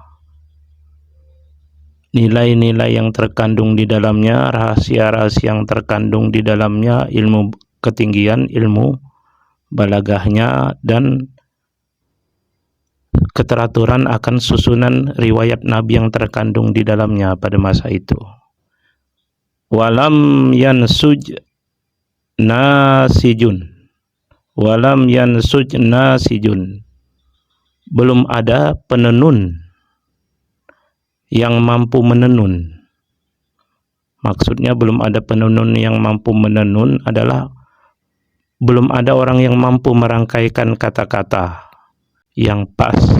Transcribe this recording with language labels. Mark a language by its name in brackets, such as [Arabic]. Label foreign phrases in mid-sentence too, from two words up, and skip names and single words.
[Indonesian] nilai-nilai yang terkandung di dalamnya, rahasia-rahasia yang terkandung di dalamnya, ilmu ketinggian, ilmu balagahnya, dan keteraturan akan susunan riwayat Nabi yang terkandung di dalamnya pada masa itu. [Arabic] ولم ينسج ناسج، ولم ينسج ناسج, [Indonesian] belum ada penenun yang mampu menenun. Maksudnya belum ada penenun yang mampu menenun adalah belum ada orang yang mampu merangkaikan kata-kata yang pas.